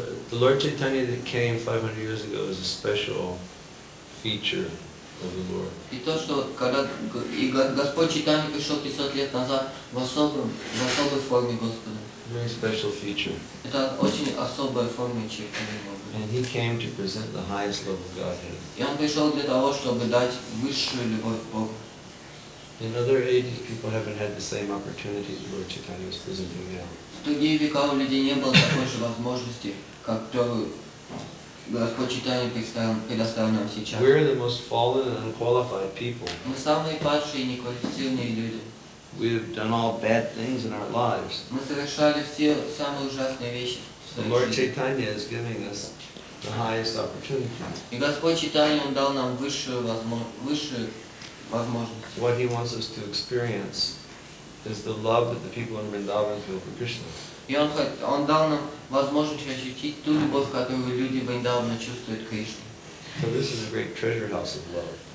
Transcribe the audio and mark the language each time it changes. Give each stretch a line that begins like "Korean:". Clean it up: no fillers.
English: The Lord Chaitanya that came 500 years ago is a special feature of the Lord.
Russian: И то, что когда Господь Чайтанья пришел 500 лет назад в особой форме Господа.
English: Very special feature.
Russian: Это очень особая форма черты Бога.
English: And he came to present the highest love of Godhead.
Russian: И Он пришел для того, чтобы дать высшую любовь к Богу.
English: In other ages, people haven't had the same opportunity the Lord Chaitanya was presenting now.
Russian: В другие века у людей не было такой же возможности, которую Господь Чайтанья предоставил нам сейчас.
English: We're the most fallen and unqualified people.
Russian: Мы самые падшие и неквалифицированные люди.
English: We've done all bad things in our lives.
Russian: Мы совершали все самые ужасные вещи в
English: The
Russian: своей
English: Lord
Russian: жизни.
English: Chaitanya is giving us the highest opportunity.
Russian: И Господь Чайтанья, Он дал нам высшую возможность.
English: What he wants us to experience is the love that the people in Vrindavan feel for Krishna.
Russian: И Он дал нам возможность ощутить ту любовь, которую люди Вриндавана чувствуют к Кришне.
English: So this is a great treasure house of love.